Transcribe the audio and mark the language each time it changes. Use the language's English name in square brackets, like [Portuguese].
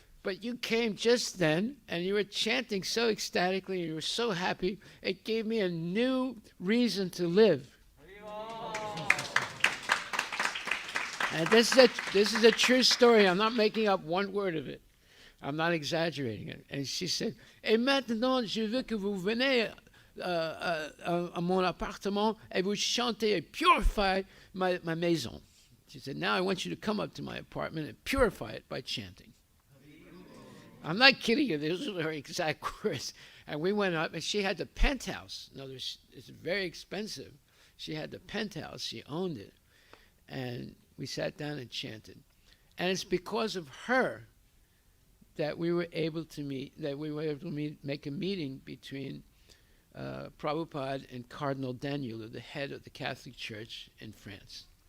[English] But you came just then, and you were chanting so ecstatically, and you were so happy, it gave me a new reason to live." And this is a true story. I'm not making up one word of it. I'm not exaggerating it. And she said, [French] "Et maintenant, je veux que vous venez à mon appartement et vous chantez et purify ma maison." [English] She said, "Now I want you to come up to my apartment and purify it by chanting." I'm not kidding you. Those are her exact words. And we went up, and she had the penthouse. In other words, it's very expensive. She had the penthouse. She owned it. And we sat down and chanted. And it's because of her that we were able to make a meeting between Prabhupada and Cardinal Daniel, the head of the Catholic Church in France.